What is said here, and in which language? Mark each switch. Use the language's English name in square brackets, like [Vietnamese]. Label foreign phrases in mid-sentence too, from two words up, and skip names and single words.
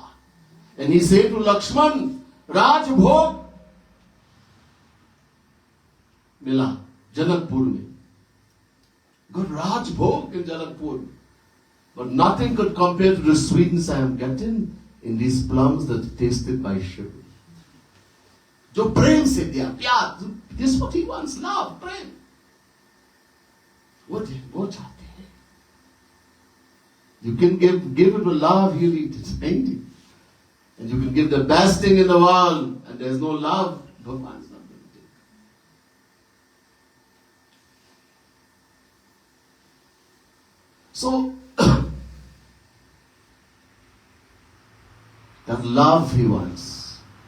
[English] And he said to Lakshman, [Hindi] राजभोग मिला, जनकपुर में. [English] Got Raj Bhog in Janakpur. But nothing could compare to the sweetness I am getting in these plums that tasted by Shiva. [Hindi] जो प्रेम से दिया, प्यार. [English] This is what he wants, love, prem. [Hindi] What चाहते है? [English] You can give it with love, he'll eat it, ain't it? And you can give the best thing in the world, and there's no love, Bhagwan is not going to take. So, that love he wants.